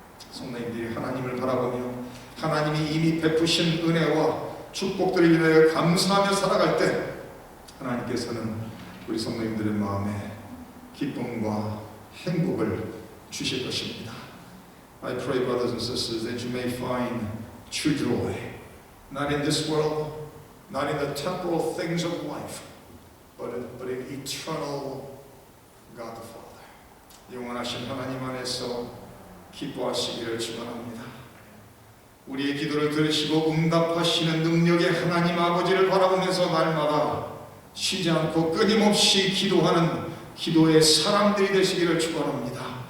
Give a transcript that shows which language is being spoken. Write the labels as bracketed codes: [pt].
[ko] 성도님들이 하나님을 바라보며 하나님이 이미 베푸신 은혜와 축복들을 인하여 감사하며 살아갈 때 하나님께서는 우리 성도님들의 마음에 기쁨과 행복을 주실 것입니다. [en] I pray, brothers and sisters, that you may find true joy, not in this world, not in the temporal things of life, but in eternal God the Father. [ko] 영원하신 하나님 안에서 기뻐하시기를 축원합니다. 우리의 기도를 들으시고 응답하시는 능력의 하나님 아버지를 바라보면서 날마다 쉬지 않고 끊임없이 기도하는 기도의 사람들이 되시기를 축원합니다.